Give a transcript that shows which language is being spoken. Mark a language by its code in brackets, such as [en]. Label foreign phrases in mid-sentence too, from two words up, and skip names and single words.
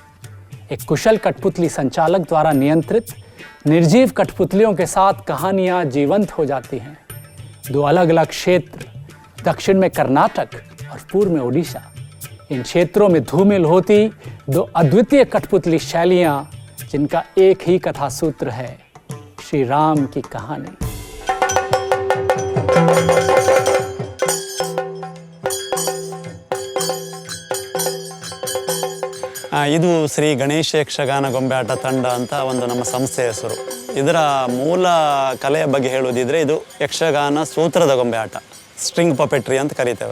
[hi] एक कुशल कठपुतली संचालक द्वारा नियंत्रित निर्जीव कठपुतलियों के साथ कहानियां जीवंत हो जाती हैं। 2 अलग अलग क्षेत्र, दक्षिण में कर्नाटक और पूर्व में ओडिशा, इन क्षेत्रों में धूमिल होती 2 अद्वितीय कठपुतली शैलियां जिनका एक ही कथा सूत्र है, श्री राम की कहानी। [kn] ಇದು ಶ್ರೀ ಗಣೇಶ ಯಕ್ಷಗಾನ ಗೊಂಬೆ ಆಟ ತಂಡ ಅಂತ ಒಂದು ನಮ್ಮ ಸಂಸ್ಥೆಯ ಹೆಸರು. ಇದರ ಮೂಲ ಕಲೆಯ ಬಗ್ಗೆ ಹೇಳುವುದಿದ್ರೆ ಇದು ಯಕ್ಷಗಾನ ಸೂತ್ರದ ಗೊಂಬೆ ಆಟ, [en] string puppetry [kn] ಅಂತ ಕರೀತೇವೆ.